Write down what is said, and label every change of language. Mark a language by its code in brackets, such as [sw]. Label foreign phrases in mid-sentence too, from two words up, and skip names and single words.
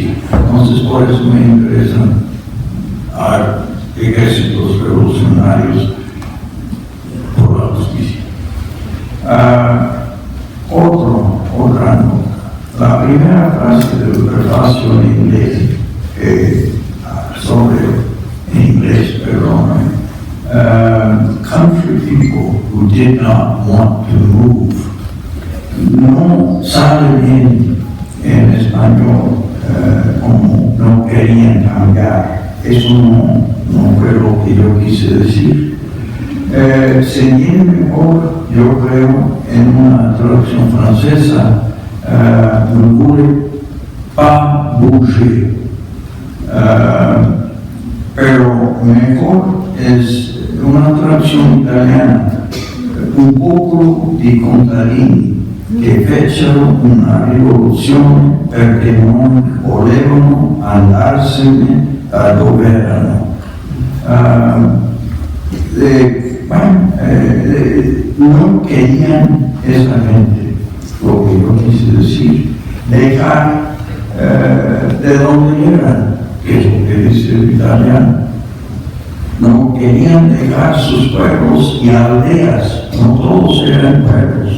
[es] Entonces, por eso me interesan a ejércitos revolucionarios por la justicia. Otra nota. La primera frase del prefacio en inglés, en inglés, perdón, [en] country people who did not want to move, [es] no sale bien en español como no querían cambiar. Eso no fue lo que yo quise decir. Se entiende mejor, yo creo, en una traducción francesa, [fr] ne voulez pas bouger. [es] Pero mejor es una [it] traduzione italiana, un popolo di contadini che fecero una rivoluzione perché non volevano andarsene da dove erano. [es] No querían esa gente, lo que yo quise decir, dejar de donde eran, que es lo que dice el italiano. No querían dejar sus pueblos y aldeas, no todos eran pueblos.